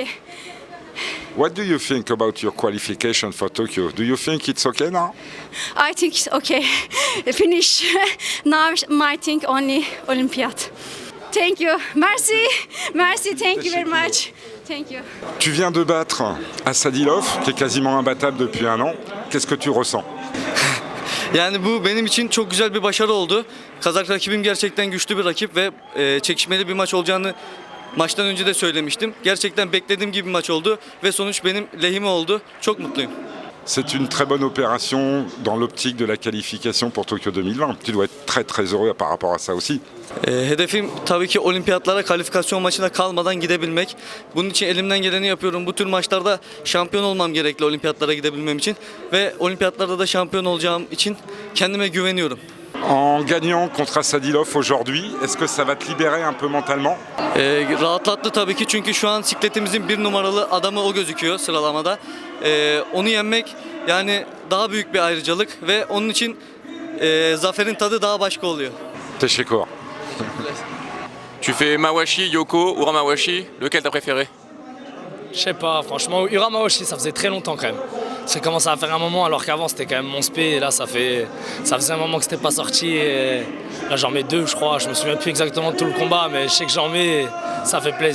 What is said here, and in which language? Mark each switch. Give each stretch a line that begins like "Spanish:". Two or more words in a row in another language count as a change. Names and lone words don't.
English: What do you think about your qualification for Tokyo? Do you think it's okay now? I think it's okay. Finish. Now my thing only Olympiad. Thank you.
French: Merci. Merci.
English: Thank you very much. Thank you.
French: Tu viens de battre Assadilov, qui est quasiment imbattable depuis un an. Qu'est-ce que tu ressens?
Turkish: Yani bu benim için çok güzel bir başarı oldu. Kazak rakibim gerçekten güçlü bir rakip ve çekişmeli bir maç olacağını maçtan önce de söylemiştim. Gerçekten beklediğim gibi bir maç oldu ve sonuç benim lehime oldu. Çok mutluyum.
French: C'est une très bonne opération dans l'optique de la qualification pour Tokyo 2020. Tu dois être très très heureux par rapport à ça aussi.
Turkish: Hedefim tabii ki olimpiyatlara kalifikasyon maçına kalmadan gidebilmek. Bunun için elimden geleni yapıyorum. Bu tür maçlarda şampiyon olmam gerekli olimpiyatlara gidebilmem için. Ve olimpiyatlarda da şampiyon olacağım için kendime güveniyorum.
French: En gagnant contre Assadilov aujourd'hui, est-ce que ça va te libérer un peu mentalement?
Turkish: Rahatlattı tabii ki çünkü şu an sikletimizin bir numaralı adamı o gözüküyor sıralamada. Onu yenmek yani daha büyük bir ayrıcalık ve onun için zaferin tadı daha başka oluyor. Teşekkür.
French: Tu fais Mawashi, Yoko,
Japanese: Ura Mawashi,
French: lequel t'as préféré? Je sais pas, franchement,
Japanese: Ura Mawashi,
French: ça faisait très longtemps quand même. Ça commence à faire un moment, alors qu'avant c'était quand même mon spé, et là ça faisait un moment que c'était pas sorti, et là j'en mets deux, je crois. Je me souviens plus exactement de tout le combat, mais je sais que j'en mets, et ça fait plaisir.